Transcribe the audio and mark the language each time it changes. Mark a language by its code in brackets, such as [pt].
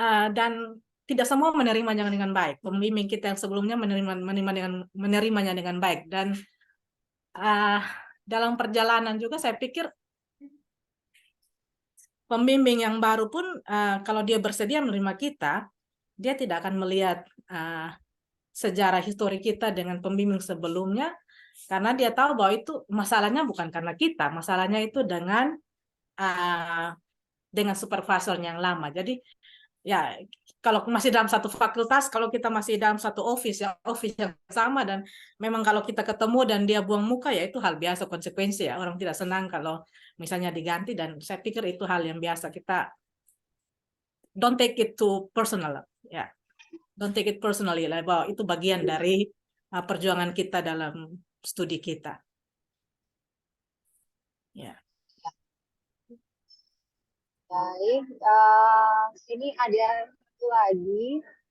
[id] Dan tidak semua menerimanya dengan baik. Pembimbing kita yang sebelumnya menerimanya dengan baik, dan dalam perjalanan juga saya pikir pembimbing yang baru pun kalau dia bersedia menerima kita, dia tidak akan melihat sejarah histori kita dengan pembimbing sebelumnya, karena dia tahu bahwa itu masalahnya bukan karena kita, masalahnya itu dengan supervisor yang lama. Jadi ya kalau masih dalam satu fakultas, kalau kita masih dalam satu office yang sama, dan memang kalau kita ketemu dan dia buang muka, ya itu hal biasa, konsekuensi ya. Orang tidak senang kalau misalnya diganti, dan saya pikir itu hal yang biasa. Kita [en] don't take it too personal ya. Don't take it personally [id] lah, bahwa itu bagian dari perjuangan kita dalam studi kita. Ya. Baik, ini ada satu lagi.